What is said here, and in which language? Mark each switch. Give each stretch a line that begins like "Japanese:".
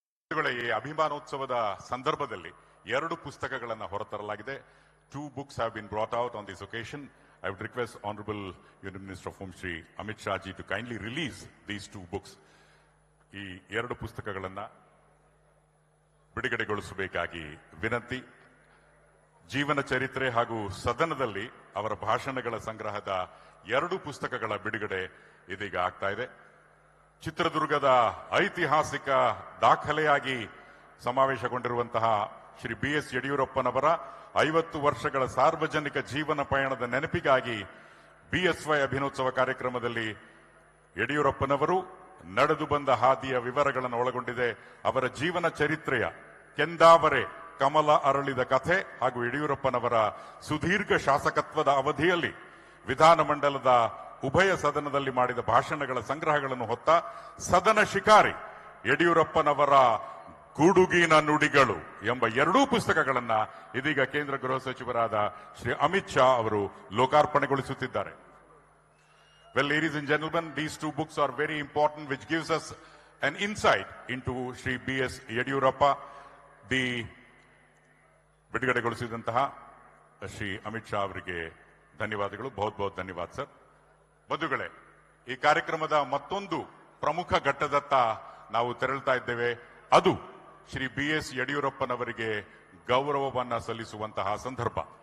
Kannada: ಈ ಅಭಿಮಾನೋತ್ಸವದ ಸಂದರ್ಭದಲ್ಲಿ 2 ಪುಸ್ತಕಗಳನ್ನು ಹೊರತರಲಾಗಿದೆ.
English: 2 books have been brought out on this occasion. I would request Honorable Union Minister of Home Shri Amit Shah ji to kindly release these 2 books.
Kannada: ಈ 2 ಪುಸ್ತಕಗಳನ್ನು ಬಿಡುಗಡೆಗೊಳಿಸಬೇಕಾಗಿ ವಿನಂತಿ. ಜೀವನ ಚರಿತ್ರೆ ಹಾಗೂ ಸದನದಲ್ಲಿ ಅವರ ಭಾಷಣಗಳ ಸಂಗ್ರಹದ 2 ಪುಸ್ತಕಗಳ ಬಿಡುಗಡೆ ಇದೀಗ ಆಗ್ತಾ ಇದೆ. ಚಿತ್ರದುರ್ಗದ ಐತಿಹಾಸಿಕ ದಾಖಲೆಯಾಗಿ ಸಮಾವೇಶಗೊಂಡಿರುವಂತಹ ಶ್ರೀ BS ಯಡಿಯೂರಪ್ಪನವರ 50 ವರ್ಷಗಳ ಸಾರ್ವಜನಿಕ ಜೀವನ ಪಯಣದ ನೆನಪಿಗಾಗಿ BSY ಅಭಿನೋತ್ಸವ ಕಾರ್ಯಕ್ರಮದಲ್ಲಿ ಯಡಿಯೂರಪ್ಪನವರು ನಡೆದು ಬಂದ ಹಾದಿಯ ವಿವರಗಳನ್ನು ಒಳಗೊಂಡಿದೆ. ಅವರ ಜೀವನ ಚರಿತ್ರೆಯ ಕೆಂದಾವರೆ ಕಮಲ ಅರಳಿದ ಕಥೆ ಹಾಗೂ ಯಡಿಯೂರಪ್ಪನವರ ಸುದೀರ್ಘ ಶಾಸಕತ್ವದ ಅವಧಿಯಲ್ಲಿ ವಿಧಾನಮಂಡಲದ ಉಭಯ ಸದನದಲ್ಲಿ ಮಾಡಿದ ಭಾಷಣಗಳ ಸಂಗ್ರಹಗಳನ್ನು ಹೊತ್ತ ಸದನ ಶಿಕಾರಿ ಯಡಿಯೂರಪ್ಪನವರ ಗುಡುಗಿನ ನುಡಿಗಳು ಎಂಬ 2 ಪುಸ್ತಕಗಳನ್ನು ಇದೀಗ ಕೇಂದ್ರ ಗೃಹ ಸಚಿವರಾದ ಶ್ರೀ ಅಮಿತ್ ಶಾ ಅವರು ಲೋಕಾರ್ಪಣೆಗೊಳಿಸುತ್ತಿದ್ದಾರೆ.
English: Well, ladies and gentlemen, these 2 books are very important, which gives us an insight into Shri BS Yediyurappa.
Kannada: The ಬಿಡುಗಡೆಗೊಳಿಸಿದಂತಹ Shri Amit Shah ಅವರಿಗೆ ಧನ್ಯವಾದಗಳು. ಬಹುತ್ ಧನ್ಯವಾದ ಸರ್. ಬಂಧುಗಳೇ, ಈ ಕಾರ್ಯಕ್ರಮದ ಮತ್ತೊಂದು ಪ್ರಮುಖ ಘಟ್ಟದತ್ತ ನಾವು ತೆರಳುತ್ತಾ ಇದ್ದೇವೆ. ಅದು ಶ್ರೀ BS ಯಡಿಯೂರಪ್ಪನವರಿಗೆ ಗೌರವವನ್ನ ಸಲ್ಲಿಸುವಂತಹ ಸಂದರ್ಭ.